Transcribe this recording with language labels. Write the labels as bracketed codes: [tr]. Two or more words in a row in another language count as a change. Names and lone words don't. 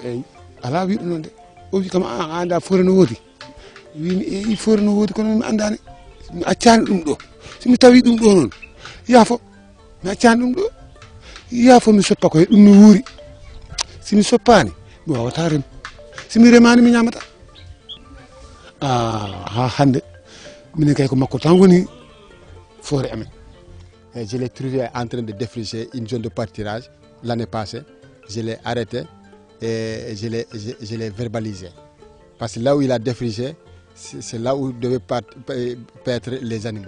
[ff] eyi ala wiɗo noon de o wi kam a anda foore no woodi wimi eyi foore no woodi kono mi andani mi accani ɗum ɗo somi tawi ɗum ɗo noon yaafo mi accani ɗum ɗo yaafo mi soppa koye ɗum mi wuuri simi soppani mi wawata rem simi remani mi ñamata ha hande minen kay ko makko tan woni forêt amen. [fr] Je l'ai trouvé en train de défricher une zone de pâturage l'année passée. Je l'ai arrêté et je l'ai verbalisé. Parce que là où il a défriché, c'est là où devaient paître les animaux.